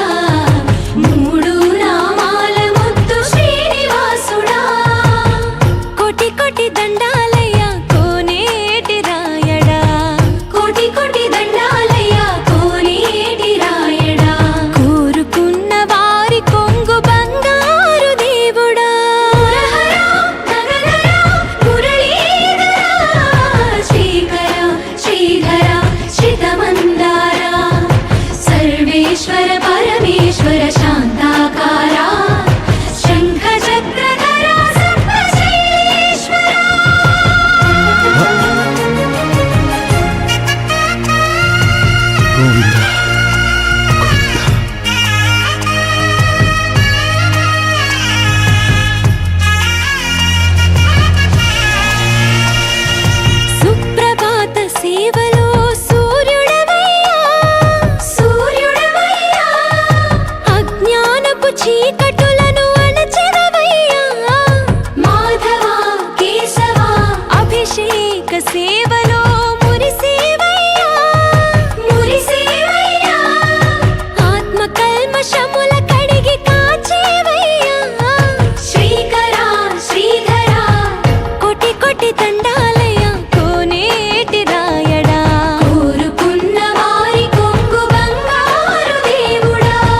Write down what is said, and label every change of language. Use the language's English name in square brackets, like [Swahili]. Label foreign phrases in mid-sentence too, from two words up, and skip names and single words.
[Telugu] మూడు నామాల ముద్దు శ్రీనివాసుడా కోటి కోటి దండాలయ్య కోనేటి రాయడా కోటి కోటి దండాలయ్య కోనేటి రాయడా కోరుకున్న వారి కొంగు బంగారు దేవుడా [Sanskrit] सर्वेश्वर परमेश्वर शांताकारा शंख चक्रधरा सर्वशैलेश्वरा गोविंदा [Telugu] సుప్రభాత సేవలో చీకటులను అణచెదవయ్యా మాధవ కేశవ అభిషేక సేవలో మురిసేవయ్యా మురిసేవయ్యా ఆత్మ కల్మషముల కడిగి కాచేవయ్యా శ్రీకర శ్రీధర కోటి కోటి దండాలయ్యా కోనేటి రాయడా కోరుకున్న వారి కొంగు బంగారు దేవుడా